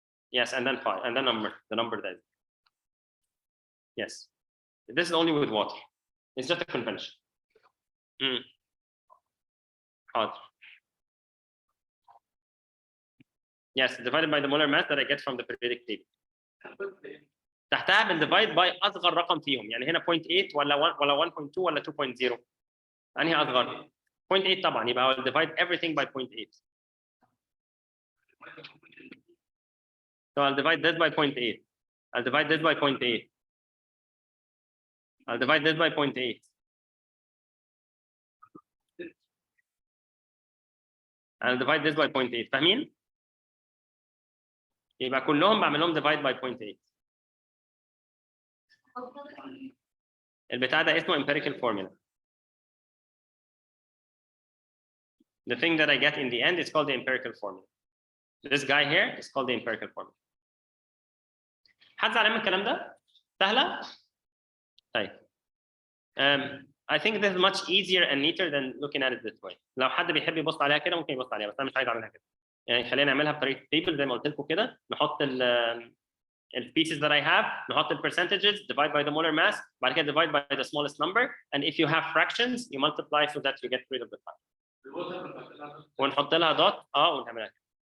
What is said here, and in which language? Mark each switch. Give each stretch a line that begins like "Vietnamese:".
English: Yes, and then 5, and then the number there. Yes, this is only with water. It's just a convention. Hard. Yes, divided by the molar mass that I get from the periodic table.
Arabic: تحتها بندivide by أصغر رقم فيهم. يعني هنا 0.8 ولا 1.2 ولا 2.0. أنهي أصغر؟ 0.8 طبعا.
English: يبقى I'll divide everything by 0.8. So I'll divide this by 0.8. I'll divide this by 0.8. I'll divide this by 0.8. I'll divide this by 0.8.
Arabic: فاهمين؟ يبقى كلهم بعمل لهم
English: divide by 0.8.
Arabic: البتاع ده اسمه empirical formula.
English: The thing that I get in the end is called the empirical formula. This guy here is called the empirical formula.
Arabic: حد زعلان من الكلام ده؟ سهلة؟ طيب.
English: I think this is much easier and neater than looking at it this way.
Arabic: لو حد بيحب يبص عليها كده ممكن يبص عليها، بس أنا مش عايز أعملها كده. يعني خلينا نعملها بطريقة
English: table
Arabic: زي ما قلت لكم كده، نحط ال
English: pieces that I have,
Arabic: نحط ال
English: percentages, divide by the molar mass,
Arabic: بعد كده
English: divide by the smallest number, and if you have fractions, you multiply so that you get rid of the fraction.
Arabic: ونحط لها
English: dot
Arabic: ونعملها كده.